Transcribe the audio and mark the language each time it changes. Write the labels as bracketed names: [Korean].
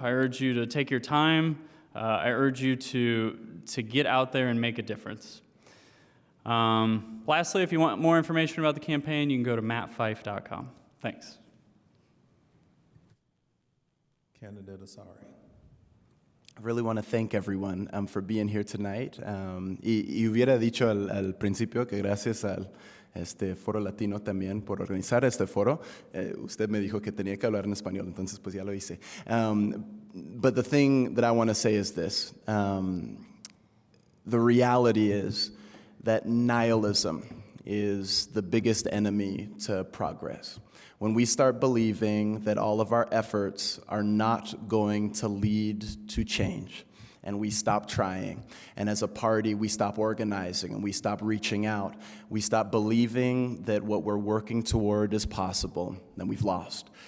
[English] I urge you to take your time. I urge you to get out there and make a difference. Lastly, if you want more information about the campaign, you can go to mattfife.com. Thanks. Candidate Asari. I really want to thank everyone for being here tonight. [Spanish] Y hubiera dicho al principio que gracias al Foro Latino también por organizar este foro. Usted me dijo que tenía que hablar en español, entonces pues ya lo hice. [English] But the thing that I want to say is this. The reality is that nihilism is the biggest enemy to progress. When we start believing that all of our efforts are not going to lead to change, and we stop trying, and as a party we stop organizing and we stop reaching out, we stop believing that what we're working toward is possible, then we've lost.